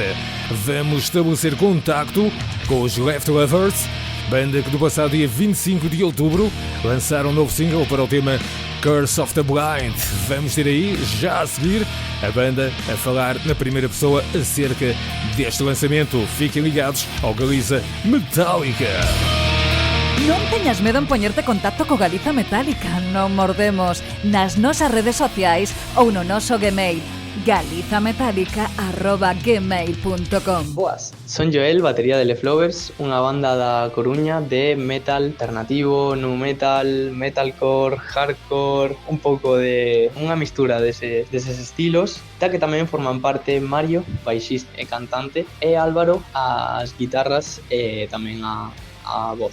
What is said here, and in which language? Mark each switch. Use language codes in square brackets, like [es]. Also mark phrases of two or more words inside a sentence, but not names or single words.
[pt] Vamos estabelecer contacto com os Leftovers, banda que no passado dia 25 de outubro lançaram um novo single para o tema Curse of the Blind. Vamos ter aí, já a seguir, a banda a falar na primeira pessoa acerca deste lançamento. Fiquem ligados ao Galiza Metálica. [gl] Non teñas medo en poñerte contacto co Galiza Metálica. Non mordemos nas nosas redes sociais ou no noso Gmail galizametálica@gmail.com. Boas, son Joel, batería de Leftovers, unha banda da Coruña de metal alternativo, [en] nu metal, [gl] metalcore, hardcore, un pouco de unha mistura deses estilos, da que tamén forman parte Mario, baixista e cantante, e Álvaro, as guitarras e tamén a voz.